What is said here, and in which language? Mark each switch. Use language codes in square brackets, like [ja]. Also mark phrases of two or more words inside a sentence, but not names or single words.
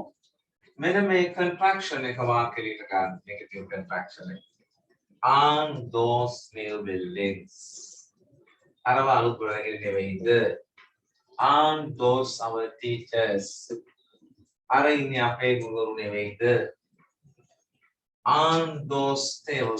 [si] මෙන්න මේ contraction එක වාක්‍යයට ගන්න [en] negative contraction [si] එක. [en] On those new buildings. [si] අරව අලුත් ගොඩනැගිලි නෙවෙයිද? [en] On those our teachers. [si] අර ඉන්නේ අපේ ගුරුවරු නෙවෙයිද? [en] On those tables.